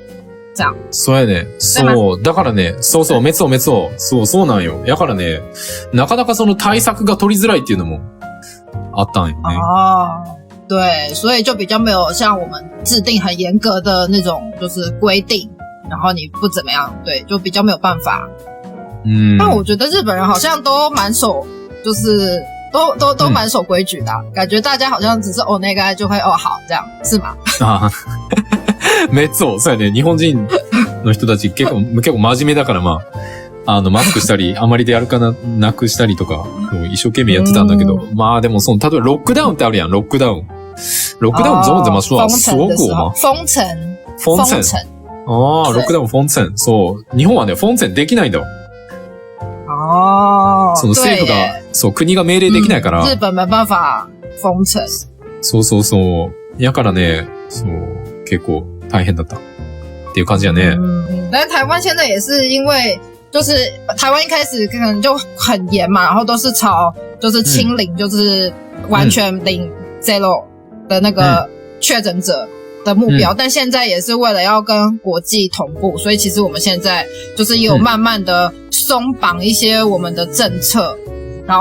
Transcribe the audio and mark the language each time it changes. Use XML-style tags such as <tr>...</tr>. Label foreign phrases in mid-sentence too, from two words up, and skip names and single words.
<ja>そうやね。そう。だからね、そう、めつお。そうなんよ。だからね、なかなか対策が取りづらいっていうのもあったんよね。</ja> <zh>对，所以就比较没有像我们制定很严格的那种就是规定，然后你不怎么样，对，就比较没有办法。但我觉得日本人好像都蛮守，就是都蛮守規矩的，感觉大家好像只是お願い就会好这样，是吗？めっそう。</zh> <ja>そうやね。日本人の人たち結構真面目だからマスクしたり、あまり出歩かなくしたりとか、一生懸命やってたんだけど。まあでも例えばロックダウンってあるやん、ロックダウン</ja> <zh>怎么说？锁国吗？封城。</zh> <ja>ロックダウン封城。そう。日本はね、封城できないんだよ。政府が、国が命令できないから。</ja> <zh>日本没办法封城。</zh> <ja>そう。やからね、結構大変だったっていう感じやね。</ja> <zh>但是台湾现在也是因为就是台湾一开始可能就很严嘛，然后都是朝就是清零，就是完全零 zero 的那个确诊者的目标，但现在也是为了要跟国际同步，所以其实我们现在就是也有慢慢的松绑一些我们的政策，然</zh>